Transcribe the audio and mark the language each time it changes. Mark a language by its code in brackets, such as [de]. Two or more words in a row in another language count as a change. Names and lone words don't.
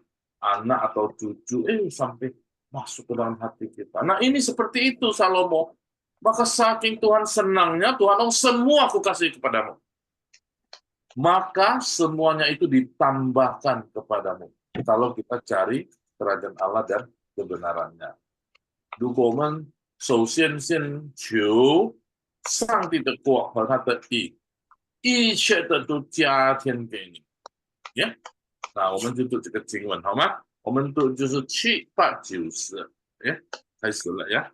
[id] Anak atau cucu, sampai masuk ke dalam hati kita. Nah, ini seperti itu Salomo. Maka saking Tuhan senangnya, Tuhan, semua aku kasih kepadamu. Maka semuanya itu ditambahkan kepadamu. Kalau kita cari kerajaan Allah dan kebenarannya. [zh] 如果我们首先先求上帝的国和他的义，一切的都加添给你。那我们就读这个经文好吗？我们读就是7、8、9、10。开始了呀。